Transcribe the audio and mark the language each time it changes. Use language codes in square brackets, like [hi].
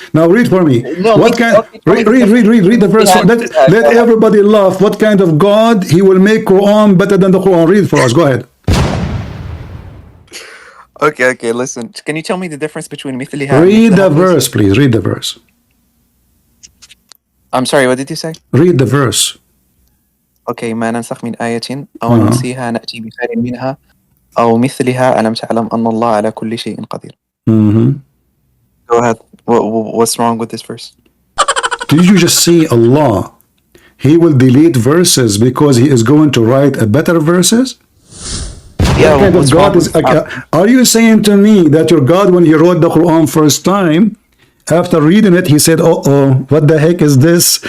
[en] Now read for me. What kind? Read the verse. Let everybody laugh. What kind of God he will make Quran better than the Quran? Read for us. Go ahead. Okay, listen. Can you tell me the difference between مثلها? Read the verse, please. Read the verse. I'm sorry, what did you say? Read the verse. Okay, [ar] ما ننسخ من آية أو ننسيها نأتي بخير منها أو مثلها ألم تعلم أن الله على كل شيء قدير. [en] Go ahead. What's wrong with this verse? Did you just see Allah? He will delete verses because he is going to write a better verses? Yeah, what kind of God is? Are you saying to me that your God, when he wrote the Quran first time, after reading it, he said, "Oh, what the heck is this?